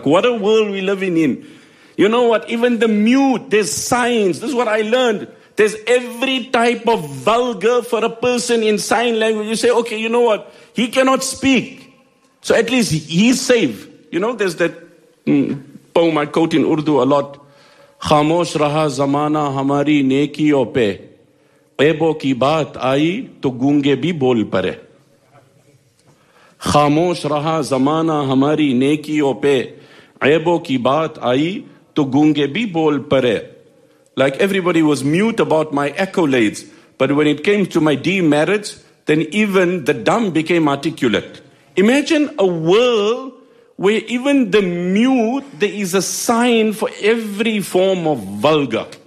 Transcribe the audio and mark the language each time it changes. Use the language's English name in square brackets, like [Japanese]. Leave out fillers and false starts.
[English] Like, what a world we're living in. You know what? Even the mute, there's signs. This is what I learned. There's every type of vulgar for a person in sign language. You say, okay, you know what? He cannot speak. So at least he's safe. You know, there's that poem I quote in Urdu a lot. [Urdu] خاموش رہا زمانہ ہماری نیکیوں پہ عیبوں کی بات آئی تو گونگے بھی بول پڑے خاموش رہا زمانہ ہماری نیکیوں پہ عیبوں کی بات آئی تو گونگے بھی بول پڑے. [English] Like everybody was mute about my accolades, but when it came to my demerits, then even the dumb became articulate. Imagine a world where even the mute, there is a sign for every form of vulgar.